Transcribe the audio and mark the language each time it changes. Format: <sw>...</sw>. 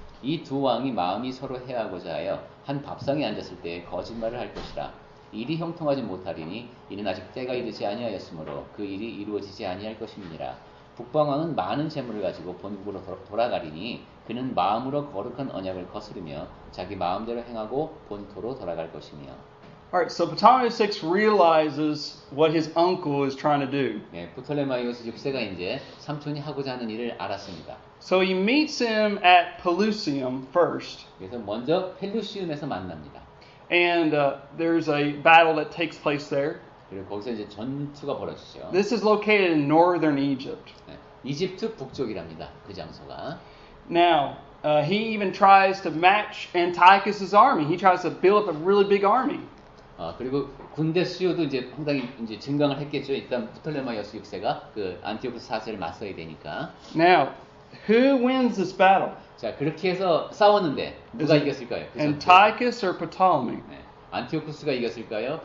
<ko>이 두 왕이 마음이 서로 해하고자 하여 한 밥상에 앉았을 때 거짓말을 할 것이라. 일이 형통하지 못하리니 이는 아직 때가 이르지 아니하였으므로 그 일이 이루어지지 아니할 것임이니라. 북방왕은 많은 재물을 가지고 본국으로 돌아가리니 그는 마음으로 거룩한 언약을 거스르며 자기 마음대로 행하고 본토로 돌아갈 것이며.</ko> <en>Alright, so Ptolemy VI realizes what his uncle is trying to do.</en> <ko>네, 프톨레마이오스 6세가 이제 삼촌이 하고자 하는 일을 알았습니다.</ko> <en>So he meets him at Pelusium first.</en> <ko>그래서 먼저 펠루시움에서 만납니다.</ko> <en>And there's a battle that takes place there.</en> <ko>그리고 거기서 이제 전투가 벌어지죠.</ko> <en>This is located in northern Egypt.</en> <ko>네, 이집트 북쪽이랍니다. 그 장소가.</ko> <en>Now, he even tries to match Antiochus's army. He tries to build up a really big army.</en> <ko>그리고 군대 수요도 이제 상당히 이제 증강을 했겠죠. 일단 프톨레마이오스 6세가 그 안티오코스 4세를 맞서야 되니까.</ko> <en>Now, who wins this battle?</en> <ko>자, 그렇게 해서 싸웠는데 누가 이겼을까요?</ko> <en>Antiochus or Ptolemy?</en> <ko>네, 안티오코스가 이겼을까요?</ko>